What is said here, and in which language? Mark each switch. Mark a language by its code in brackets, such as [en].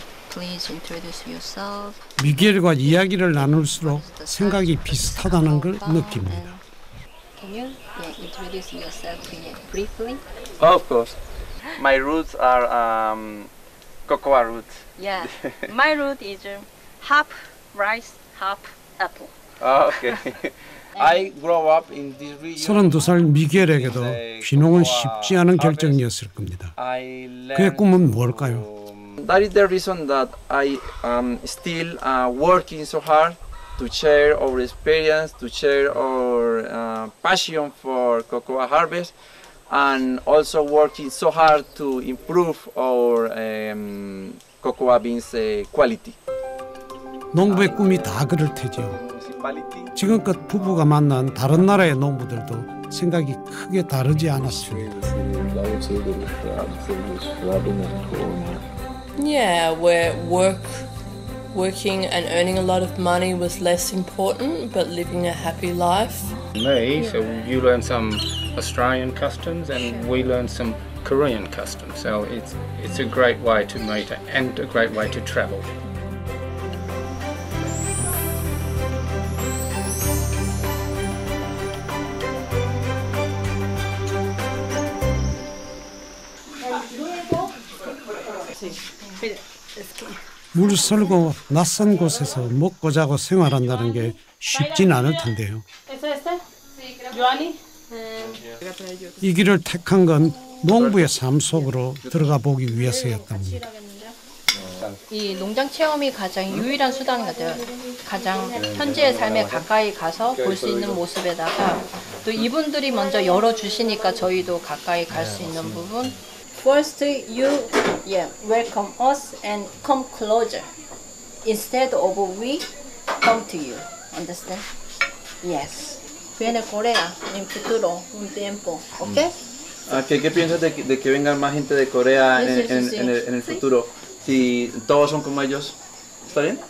[en] Please introduce yourself. [ko] 미겔과 이야기를 나눌수록 생각이 비슷하다는 걸 느낍니다. [en] Can you introduce yourself briefly? Of course. My roots are cocoa roots. Yeah, my root is half rice, half apple. Oh, okay. I grew up in this region. [ko] 32살 미겔에게도 귀농은 쉽지 않은 결정이었을 겁니다. 그의 꿈은 뭘까요? [en] That is the reason that I am still working so hard to share our experience, to share our passion for cocoa harvest, and also working so hard to improve our cocoa beans quality. [ko] 농부의 꿈이 다 그럴 테지요. 지금껏 부부가 만난 다른 나라의 농부들도 생각이 크게 다르지 않았습니다. [en] Yeah, where working and earning a lot of money was less important, but living a happy life. Me, so you learn some Australian customs and we learn some Korean customs. So it's a great way to meet and a great way to travel. [ko] 물 설고 낯선 곳에서 먹고 자고 생활한다는 게 쉽진 않을 텐데요. 이 길을 택한 건 농부의 삶 속으로 들어가 보기 위해서였답니다. 이 농장 체험이 가장 유일한 수단 같아요. 가장 현지의 삶에 가까이 가서 볼 수 있는 모습에다가 또 이분들이 먼저 열어주시니까 저희도 가까이 갈 수 있는 부분. [en] First, you welcome us and come closer instead of we come to you. Understand? Yes. [es] Viene Corea en futuro un tiempo, ¿ok? ¿Qué piensas de que vengan más gente de Corea en el futuro? Si todos son como ellos, ¿está bien?